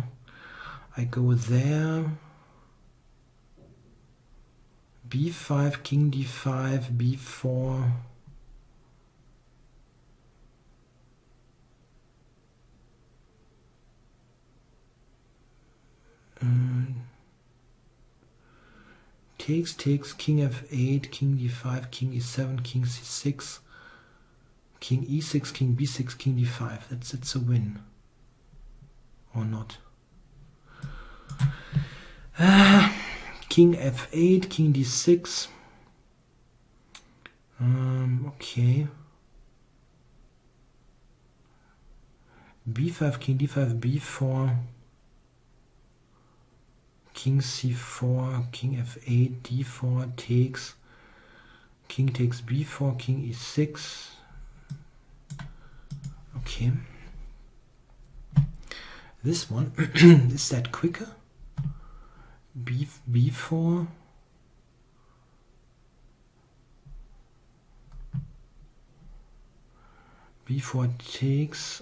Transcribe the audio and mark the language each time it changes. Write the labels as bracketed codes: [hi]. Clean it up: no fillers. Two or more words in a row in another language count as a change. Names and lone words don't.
[en] I go there. b5, king d5, b4. Takes, king f8, king d5, king e7, king c6, king e6, king b6, king d5. It's a win. Or not. King f8, king d6. Okay. b5, king d5, b4. King c4, king f8, d4, takes. King takes b4, king e6. Okay. This one, is that quicker? b4. b4 takes.